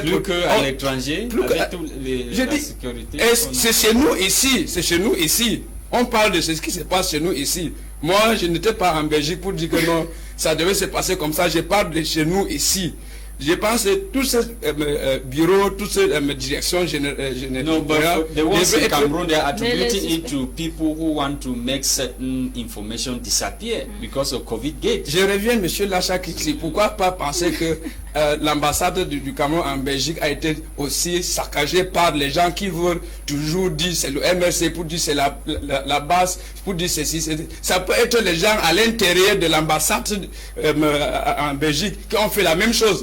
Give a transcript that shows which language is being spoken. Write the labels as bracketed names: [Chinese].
[French] plus qu'à l'étranger, avec toute la sécurité. C'est chez nous ici, c'est chez nous ici. On parle de ce qui se passe chez nous ici. Moi, je n'étais pas en Belgique pour dire que non, ça devait se passer comme ça. Je parle de chez nous ici. Je pense que tous ces bureaux, toutes ces directions générales... [English] No, but the ones in Cameroon, they are attributing it to people who want to make certain information disappear because of COVID-gate. [French] Je reviens, monsieur LASHA Kingsley. Pourquoi pas penser que l'ambassade du Cameroun en Belgique a été aussi saccagée par les gens qui veulent toujours dire c'est le MRC, pour dire c'est la base, pour dire ceci. Ça peut être les gens à l'intérieur de l'ambassade en Belgique qui ont fait la même chose.